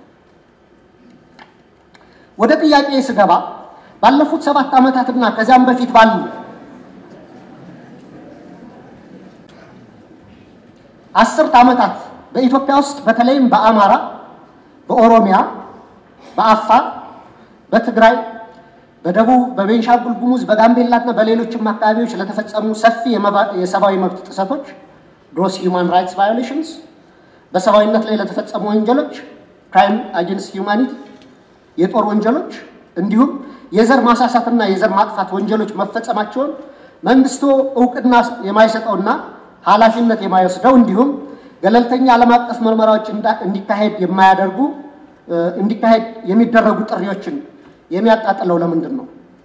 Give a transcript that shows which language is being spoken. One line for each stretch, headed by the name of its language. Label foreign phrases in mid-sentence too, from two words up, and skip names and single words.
Amharic: ወደ ጥያቄ ስገባ ባለፉት 7 ዓመታትና ከዚያም በፊት ባሉ 10 ዓመታት በኢትዮጵያ ውስጥ በተለይም በአማራ፣ በኦሮሚያ፣ በአፋር፣ በትግራይ፣ በደቡብ፣ በቤንሻንጉል ጉሙዝ፣ በጋምቤላና በሌሎችም አካባቢዎች ለተፈጸሙ ሰፊ የሰብአዊ መብት ጥሰቶች
English: gross human rights violations፣
Amharic: በሰብአዊነት ላይ ለተፈጸሙ ወንጀሎች
English: crime against humanity፣
Amharic: የጦር ወንጀሎች እንዲሁም የዘር ማሳሳትና የዘር ማጥፋት ወንጀሎች መፈጸማቸውን መንግስቱ እውቅና የማይሰጠውና ኃላፊነት የማይወስደው እንዲሁም ገለልተኛ ዓለም አቀፍ ምርመራዎች እንዲካሄድ የሚደረጉ ጥሪዎችን የሚያጣጥለው ለምንድን ነው?